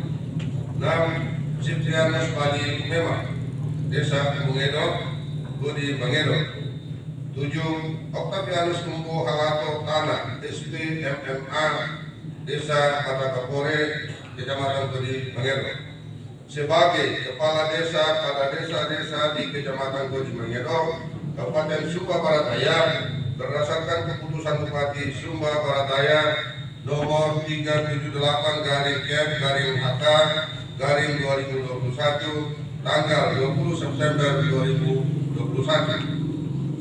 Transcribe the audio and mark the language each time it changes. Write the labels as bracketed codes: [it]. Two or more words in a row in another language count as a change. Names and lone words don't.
[id] 6. Siprianus Bali Mema, Desa Bungedo, Kodi Bangedo. 7. Octavianus Umbu Halato Tanah, SP MMA, Desa Matakapore, Kecamatan Kodi Bangedo. Sebagai kepala desa pada desa-desa di Kecamatan Kodi Bangedo, Kabupaten Sumba Barat Daya, berdasarkan keputusan Bupati Sumba Barat Daya nomor 378-HK-2021 tanggal 20 September 2021.